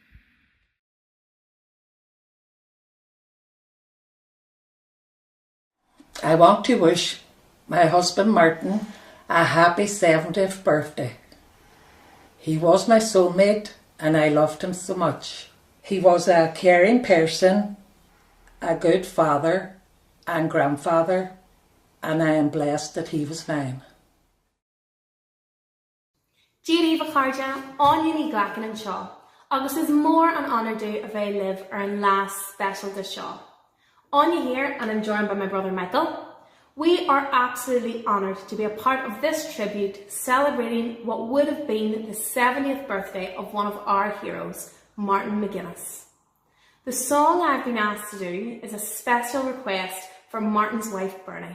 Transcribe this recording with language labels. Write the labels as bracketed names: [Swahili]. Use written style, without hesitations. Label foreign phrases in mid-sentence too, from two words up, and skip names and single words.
[English] I want to wish my husband Martin a happy 70th birthday. He was my soulmate and I loved him so much. He was a caring person, a good father and grandfather, and I am blessed that he was mine. [Irish] Díríomh Chairde, Áine ní Glachan an seo, agus is mór an honour dú a bheith live ar an [English] last special [Irish] de seo. [English] Áine here, and I'm joined by my brother Michael. We are absolutely honoured to be a part of this tribute celebrating what would have been the 70th birthday of one of our heroes, Martin McGuinness. The song I've been asked to do is a special request from Martin's wife Bernie.